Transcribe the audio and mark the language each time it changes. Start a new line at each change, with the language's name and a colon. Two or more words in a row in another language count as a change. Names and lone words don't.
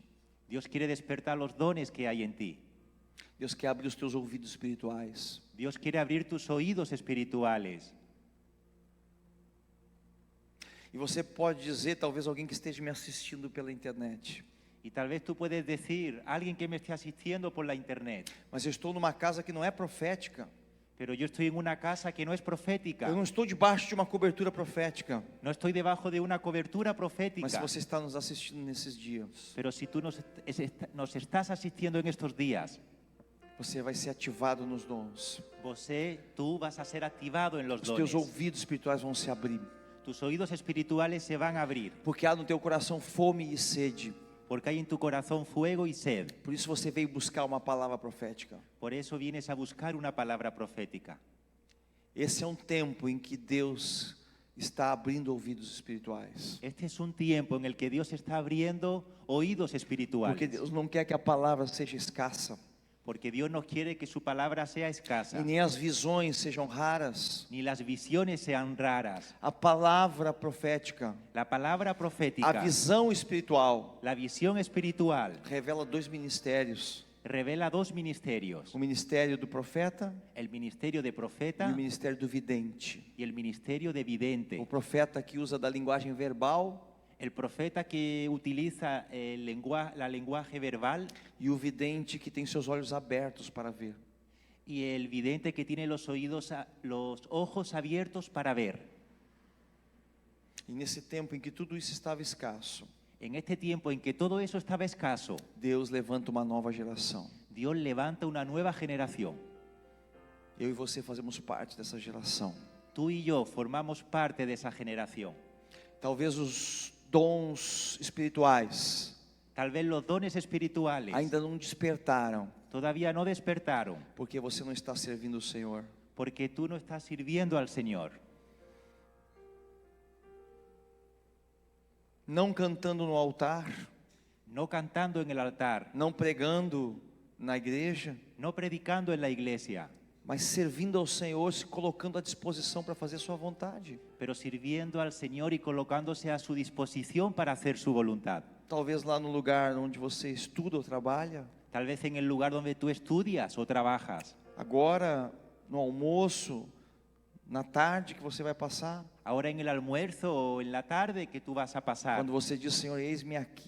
Spanish: Dios quiere despertar los dones que hay en ti.
Portuguese: Deus quer abrir os teus ouvidos espirituais.
Spanish: Dios quiere abrir tus oídos espirituales.
Portuguese: E você pode dizer, talvez alguém que esteja me assistindo pela internet,
Spanish: Y tal vez tú puedes decir, alguien que me esté asistiendo por la internet,
Portuguese: mas eu estou numa casa que não é profética.
Spanish: pero yo estoy en una casa que no es profética.
Portuguese: Eu não estou debaixo de uma cobertura profética.
Spanish: No estoy debajo de una cobertura profética.
Portuguese: Mas se você está nos assistindo nesses dias,
Spanish: Pero si tú nos estás asistiendo en estos días,
Portuguese: você vai ser ativado nos dons.
Spanish: tú vas a ser activado en los
Portuguese: Os teus
Spanish: dones.
Portuguese: ouvidos espirituais vão se abrir.
Spanish: Tus oídos espirituales se van a abrir,
Portuguese: Porque há no teu coração fome e sede.
Spanish: porque hay en tu corazón fuego y sed.
Portuguese: Por isso você veio buscar uma palavra profética.
Spanish: Por eso vienes a buscar una palabra profética.
Portuguese: Esse é um tempo em que Deus está abrindo ouvidos espirituais.
Spanish: Este es un tiempo en el que Dios está abriendo oídos espirituales.
Portuguese: Porque Deus não quer que a palavra seja escassa.
Spanish: Porque Dios no quiere que su palabra sea escasa,
Portuguese: E nem as visões sejam raras.
Spanish: ni las visiones sean raras.
Portuguese: A palavra profética,
Spanish: La palabra
Portuguese: a
Spanish: profética,
Portuguese: visão espiritual,
Spanish: la visión espiritual,
Portuguese: revela dois ministérios.
Spanish: revela dos ministerios:
Portuguese: O ministério do profeta
Spanish: el ministerio de
Portuguese: e profeta o ministério do vidente.
Spanish: y el ministerio de vidente.
Portuguese: O profeta que usa da linguagem verbal
Spanish: El profeta que utiliza la lenguaje verbal
Portuguese: e o vidente que tem seus olhos abertos para ver.
Spanish: y el vidente que tiene los ojos abiertos para ver.
Portuguese: E nesse tempo em que tudo isso estava escasso,
Spanish: En este tiempo en que todo eso estaba escaso,
Portuguese: Deus levanta uma nova geração.
Spanish: Dios levanta una nueva generación.
Portuguese: Eu e você fazemos parte dessa geração.
Spanish: Tú y yo formamos parte de esa generación.
Portuguese: Talvez os dons espirituais
Spanish: Tal vez los dones espirituales
Portuguese: ainda não despertaram,
Spanish: todavía no despertaron,
Portuguese: porque você não está servindo o Senhor.
Spanish: porque tú no estás sirviendo al Señor.
Portuguese: Não cantando no altar,
Spanish: No cantando en el altar,
Portuguese: não pregando na igreja,
Spanish: no predicando en la iglesia,
Portuguese: mas servindo ao Senhor, se colocando à disposição para fazer sua vontade.
Spanish: pero sirviendo al Señor y colocándose a su disposición para hacer su voluntad.
Portuguese: Talvez lá no lugar onde você estuda ou trabalha,
Spanish: Tal vez en el lugar donde tú estudias o trabajas,
Portuguese: agora no almoço, na tarde que você vai passar,
Spanish: ahora en el almuerzo o en la tarde que tú vas a pasar.
Portuguese: quando você diz, Senhor, eis-me aqui,